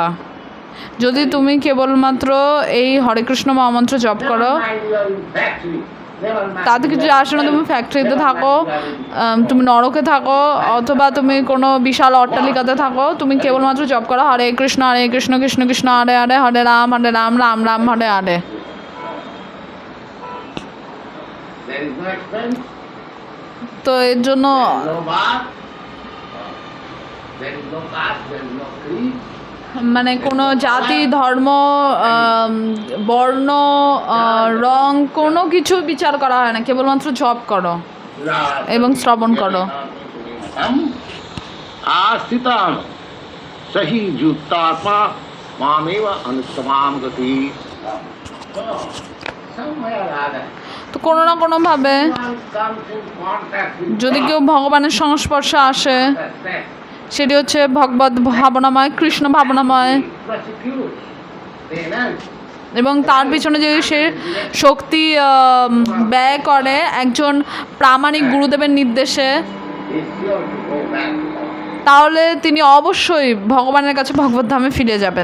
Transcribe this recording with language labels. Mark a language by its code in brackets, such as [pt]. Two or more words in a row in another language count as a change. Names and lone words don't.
[bn] যদি তুমি কেবলমাত্র এই হরে কৃষ্ণ মহামন্ত্র জপ করো, তাতে কিছু আসে না। তুমি ফ্যাক্টরিতে থাকো, তুমি নরকে থাকো, অথবা তুমি কোনো বিশাল অট্টালিকাতে থাকো, তুমি কেবলমাত্র জপ করো হরে কৃষ্ণ কৃষ্ণ কৃষ্ণ হরে হরে হরে রাম রাম রাম হরে হরে। [en] there is no expense, [bn] তো এর জন্য [en] no bar, there is no caste, there is no creed. [bn] মানে কোনো জাতি ধর্ম বর্ণ রং কোনো কিছু বিচার করা হয় না, কেবলমাত্র জপ করো এবং শ্রবণ করো। [sa] आस्थिताम सही जुक्तात्मा मामेव अनुत्तमाम गति। [bn] তো কোনো না কোনোভাবে যদি কেউ ভগবানের সংস্পর্শে আসে, সেটি হচ্ছে ভগবত ভাবনাময়, কৃষ্ণ ভাবনাময়, এবং তার পিছনে যদি সে শক্তি ব্যয় করে একজন প্রামাণিক গুরুদেবের নির্দেশে, তাহলে তিনি অবশ্যই ভগবানের কাছে ভগবত ধামে ফিরে যাবেন।